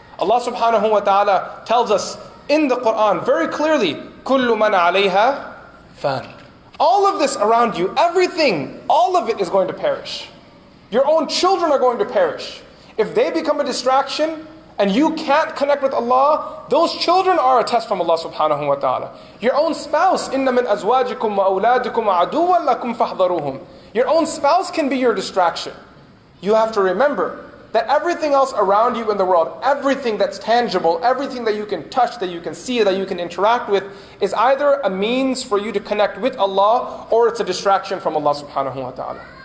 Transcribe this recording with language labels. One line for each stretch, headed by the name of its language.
English: Allah subhanahu wa ta'ala tells us in the Quran very clearly,
Arabic: كُلُّ مَنْ عَلَيْهَا فَانٍ.
English: All of this around you, everything, all of it is going to perish. Your own children are going to perish. If they become a distraction and you can't connect with Allah, those children are a test from Allah subhanahu wa ta'ala. Your own spouse,
Arabic: إِنَّ مِنْ أَزْوَاجِكُمْ وَأَوْلَادِكُمْ عَدُوًّا لَكُمْ فَاحْذَرُوهُم.
English: Your own spouse can be your distraction. You have to remember that everything else around you in the world, everything that's tangible, everything that you can touch, that you can see, that you can interact with, is either a means for you to connect with Allah or it's a distraction from Allah subhanahu wa ta'ala.